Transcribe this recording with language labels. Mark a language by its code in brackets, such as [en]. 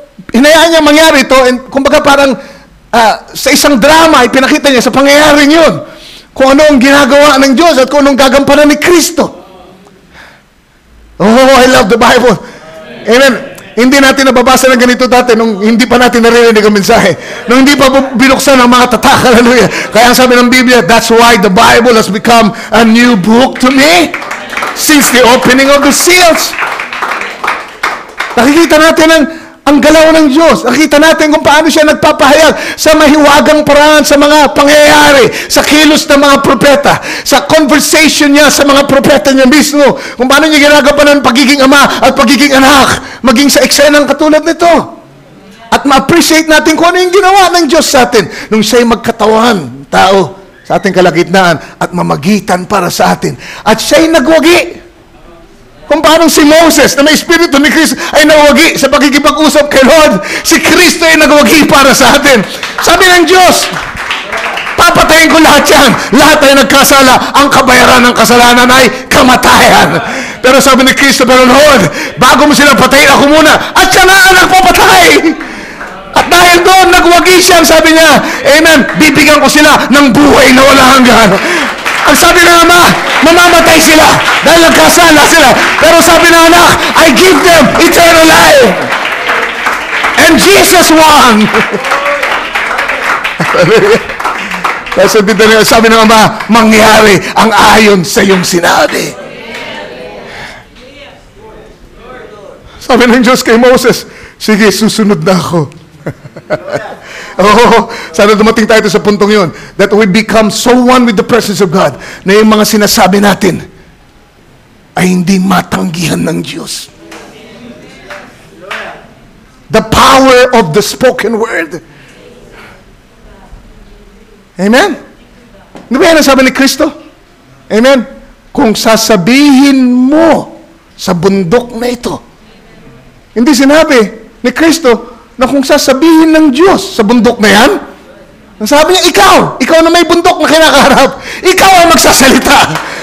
[tl] hinayaan niya mangyari ito, and kumbaga parang sa isang drama, ipinakita niya sa pangyayaring yun, kung ano ang ginagawa ng Diyos at kung anong gagampanan ni Kristo. [en] Oh, I love the Bible. [tl] Amen. Hindi natin nababasa ng ganito dati nung hindi pa natin naririnig ang mensahe. Nung hindi pa binuksan ang mga tatak. Hallelujah. Kaya ang sabi ng Biblia, [en] that's why the Bible has become a new book to me since the opening of the seals. [tl] Nakikita natin ang galaw ng Diyos. Nakita natin kung paano siya nagpapahayag sa mahiwagang paraan sa mga pangyayari, sa kilos ng mga propeta, sa conversation niya sa mga propeta niya mismo, kung paano niya ginagampanan pagiging ama at pagiging anak, maging sa eksenang katulad nito. At ma-appreciate natin kung ano yung ginawa ng Diyos sa atin nung siya'y magkatawan, tao, sa ating kalagitnaan at mamagitan para sa atin. At siya'y nagwagi. Kung paano si Moses na may Espiritu ni Kristo ay nawagi sa pagkikipag-usap kay Lord, si Kristo ay nagwagi para sa atin. Sabi ng Diyos, papatayin ko lahat yan. Lahat ay nagkasala. Ang kabayaran ng kasalanan ay kamatayan. Pero sabi ni Kristo, pero Lord, bago mo sila patayin, ako muna. At siya na ang nagpapatay. At dahil doon, nagwagi siya. Sabi niya, amen, bibigyan ko sila ng buhay na walang hanggan. Ang sabi ng Ama, mamamatay sila dahil nagkasala sila. Pero sabi ng Anak, [en] I give them eternal life. And Jesus won. [tl] Kasi dito sabi ng Ama, mangyari ang ayon sa iyong sinabi. Sabi ng Diyos kay Moses, sige, susunod na ako. Oh, sana dumating tayo sa puntong yun, [en] that we become so one with the presence of God [tl] na yung mga sinasabi natin ay hindi matanggihan ng Diyos. [en] The power of the spoken word. Amen? [tl] Ano ba yan ang sabi ni Kristo? Amen? Kung sasabihin mo sa bundok na ito, hindi sinabi ni Kristo na kung sasabihin ng Diyos sa bundok na yan, ang sabi niya, ikaw na may bundok na kinakaharap, ikaw ang magsasalita.